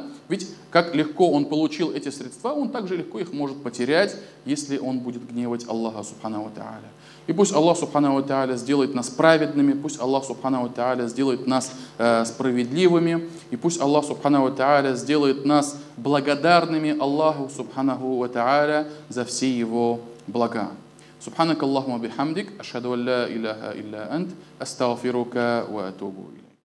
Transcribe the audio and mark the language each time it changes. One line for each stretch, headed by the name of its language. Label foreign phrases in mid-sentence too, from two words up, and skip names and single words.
Russian: Ведь как легко он получил эти средства, он также легко их может потерять, если он будет гневать
Arabic: الله سبحانه وتعالى.
Russian: И пусть
Arabic: الله سبحانه وتعالى
Russian: сделает нас праведными, пусть
Arabic: الله سبحانه وتعالى
Russian: сделает нас справедливыми, и пусть
Arabic: الله سبحانه وتعالى
Russian: сделает нас благодарными
Arabic: الله سبحانه وتعالى
Russian: за все его блага.
Arabic: سبحانك اللهم بحمدك أشهد أن لا إله إلا أنت أستغفرك وأتوب إليك.